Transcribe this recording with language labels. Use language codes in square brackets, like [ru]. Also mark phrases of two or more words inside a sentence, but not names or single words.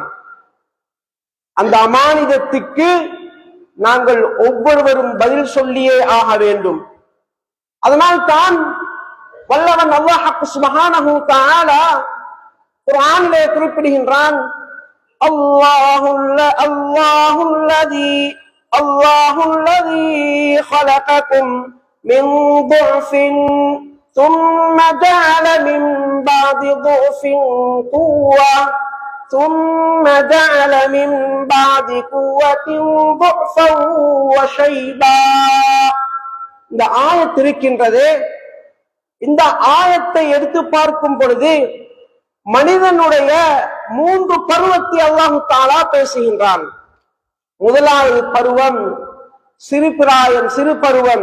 [ta] அந்த அமானிதத்துக்கு நாங்கள் ஒவ்வொருவரும் பதில் சொல்லியே ஆக வேண்டும். அதனால் தான் வல்லவன் அல்லாஹ் [ar] سبحانه وتعالى [ta] குர்ஆனிலே குறிப்பிடுகின்றான், [ar] الله الذي خلقكم من ضعف ثم جعل من بعد ضعف قوة ثم جعل من بعد قوة ضعفا وشيبا. [ta] இந்த ஆயத் இருக்கின்றது. இந்த ஆயத்தை எடுத்து பார்க்கும் பொழுது மனிதனுடைய 3 பருவத்தை அல்லாஹ் தஆலா பேசுகின்றான். முதலாவது பருவம் சிறுபிராயம், சிறு பருவம்.